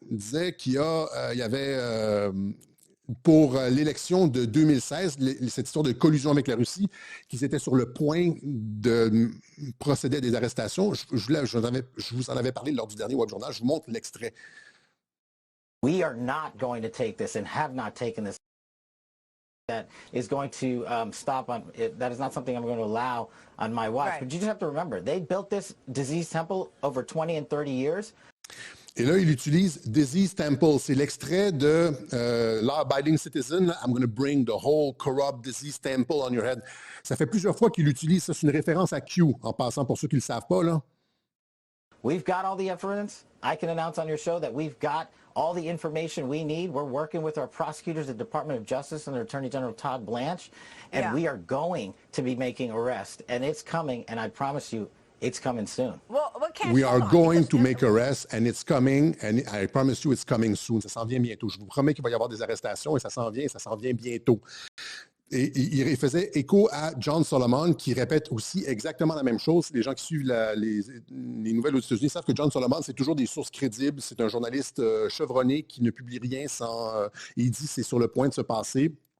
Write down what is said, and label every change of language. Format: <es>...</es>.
<fr>Il disait qu'il y avait... pour l'élection de 2016, cette histoire de collusion avec la Russie, qu'ils étaient sur le point de procéder à des arrestations. Je vous en avais parlé lors du dernier Web Journal. Je vous montre l'extrait.</fr> <en>We are not going to take this and have not taken this. That is going to stop on it. That is not something I'm going to allow on my watch. Right. But you just have to remember, they built this disease temple over 20 and 30 years.</en> <fr>Et là, il utilise Disease Temple. C'est l'extrait de Law-Abiding Citizen.</fr> <en>I'm going to bring the whole corrupt disease temple on your head.</en> <fr>Ça fait plusieurs fois qu'il utilise ça. C'est une référence à Q, en passant pour ceux qui ne le savent pas, là.</fr> <en>We've got all the evidence. I can announce on your show that we've got all the information we need. We're working with our prosecutors at the Department of Justice and their Attorney General Todd Blanche, and we are going to be making arrests. And it's coming, and I promise you, it's coming soon. Well, we are going to make arrests, and it's coming, and I promise you, it's coming soon.</en> <fr>Ça s'en vient bientôt. Je vous promets qu'il va y avoir des arrestations, et ça s'en vient bientôt. Et il faisait écho à John Solomon, qui répète aussi exactement la même chose. Les gens qui suivent les nouvelles aux États-Unis savent que John Solomon, c'est toujours des sources crédibles. C'est un journaliste chevronné qui ne publie rien sans... il dit c'est sur le point de se passer.</fr>